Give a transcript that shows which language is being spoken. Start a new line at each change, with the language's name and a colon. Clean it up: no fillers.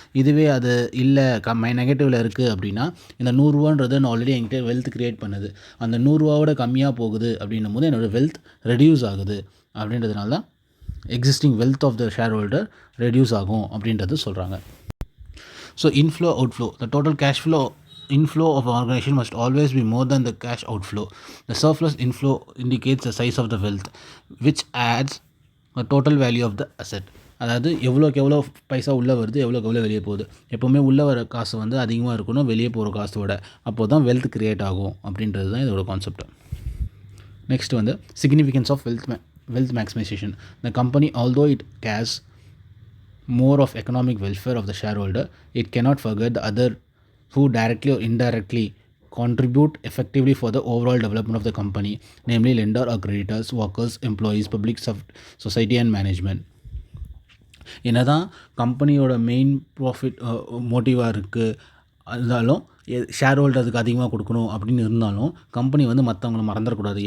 Tamil: இதுவே அது இல்லை நெகட்டிவில் இருக்குது அப்படின்னா இந்த 100 ரூபான்றது நான் ஆல்ரெடி என்கிட்ட வெல்த் க்ரியேட் பண்ணுது, அந்த 100 ரூபாவோட கம்மியாக போகுது அப்படின்னும் போது என்னோடய வெல்த் ரெடியூஸ் ஆகுது. அப்படின்றதுனால தான் existing wealth of the share holder reduce ஆகும் அப்படின்றது சொல்கிறாங்க.
English: So inflow outflow, the total cash flow inflow of an organization must always be more than the cash outflow. The surplus inflow indicates the size of the wealth, which adds the total value of the asset.
Tamil: அதாவது எவ்வளோக்கு எவ்வளோ பைசா உள்ளே வருது, எவ்வளோக்கு எவ்வளோ வெளியே போகுது. எப்போவுமே உள்ளே வர காசு வந்து அதிகமாக இருக்கணும் வெளியே போகிற காசோட, அப்போ தான் வெல்த் க்ரியேட் ஆகும் அப்படின்றது தான் இதோட கான்செப்ட்.
English: Next வந்து significance of wealth maximization. The company, although it cares more of economic welfare of the shareholder, it cannot forget the other who directly or indirectly contribute effectively for the overall development of the company, namely lender or creditors, workers, employees, public society and management.
Tamil: என்னதான் கம்பெனியோட main profit மோட்டிவாக இருக்குது இருந்தாலும், share ஹோல்டருக்கு அதிகமாக கொடுக்கணும் அப்படின்னு இருந்தாலும் company வந்து மற்றவங்கள மறந்துடக்கூடாது.